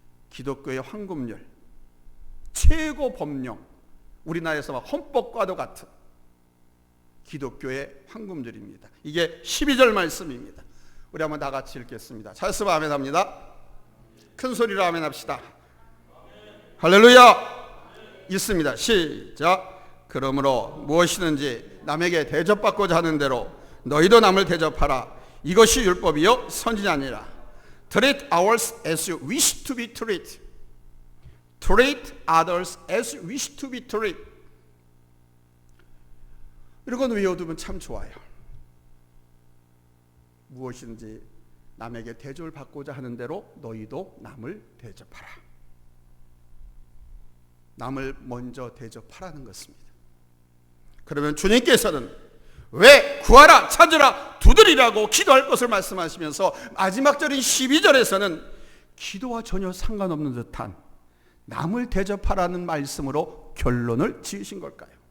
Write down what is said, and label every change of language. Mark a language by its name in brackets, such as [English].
[Korean] 기독교의 황금률, 최고 법령, 우리나라에서 헌법과도 같은 기독교의 황금률입니다. 이게 12절 말씀입니다. 우리 한번 다 같이 읽겠습니다. 잘 쓰면 아멘 합니다. 큰 소리로 아멘 합시다. 할렐루야. 있습니다. 시작. 그러므로 무엇이든지 남에게 대접받고자 하는 대로 너희도 남을 대접하라. 이것이 율법이요 선지자 아니라. [English] Treat others as you wish to be treated. Treat others as you wish to be treated. [Korean] 이건 외워두면 참 좋아요. 무엇이든지 남에게 대접을 받고자 하는 대로 너희도 남을 대접하라. 남을 먼저 대접하라는 것입니다. 그러면 주님께서는 왜 구하라, 찾으라, 두드리라고 기도할 것을 말씀하시면서 마지막 절인 12절에서는 기도와 전혀 상관없는 듯한 남을 대접하라는 말씀으로 결론을 지으신 걸까요?